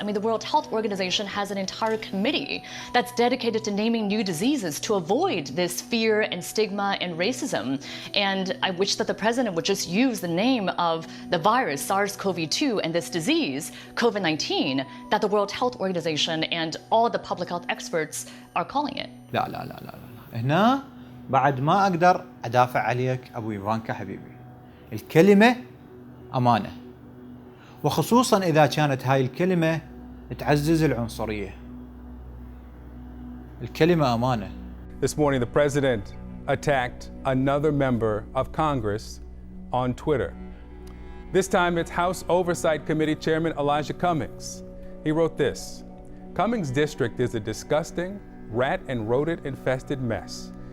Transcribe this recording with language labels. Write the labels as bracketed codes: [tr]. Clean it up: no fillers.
[en] I mean, the World Health Organization has an entire committee that's dedicated to naming new diseases to avoid this fear and stigma and racism. And I wish that the president would just use the name of the virus, SARS-CoV-2, and this disease, COVID-19, that the World Health Organization and all the public health experts are calling it. [ar] لا لا لا لا لا، هنا بعد ما أقدر أدافع عليك أبو إيفانكا حبيبي. الكلمة أمانة، وخصوصا إذا كانت هاي الكلمة تعزز العنصرية. الكلمة أمانة. [en] This morning the president attacked another member of Congress on Twitter. This time it's House Oversight Committee Chairman Elijah Cummings. He wrote this: Cummings' district is a disgusting, rat and rodent infested mess.